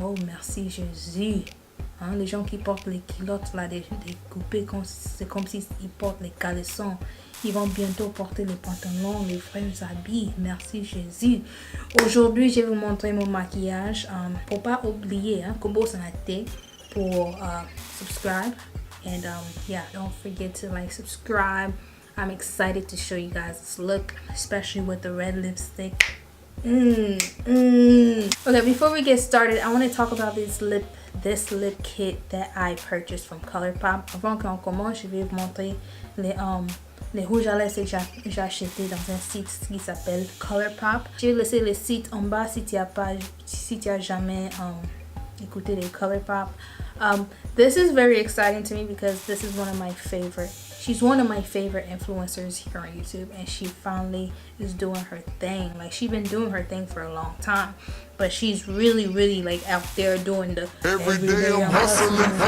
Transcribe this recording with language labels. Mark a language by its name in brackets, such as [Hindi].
[French] Oh merci Jésus. Hein? Les gens qui portent les culottes là, des coupées, c'est comme s'ils portent les caleçons. Ils vont bientôt porter les pantalons, les vrais habits. Merci Jésus. Aujourd'hui, je vais vous montrer mon maquillage. Pour pas oublier, hein, comment ça a été pour subscribe. [English] And yeah, don't forget to like, subscribe. I'm excited to show you guys this look, especially with the red lipstick. Okay, before we get started, I want to talk about this lip kit that I purchased from Colourpop. [French] Avant qu'on commence, je vais vous montrer les rouges à lèvres que j'ai acheté dans un site qui s'appelle Colourpop. Je vais laisser le site en bas si tu as jamais écouté les Colourpop. [English] This is very exciting to me because this is one of my favorite. She's one of my favorite influencers here on YouTube, and she finally is doing her thing. Like, she's been doing her thing for a long time, but she's really like out there doing the everyday I'm hustling.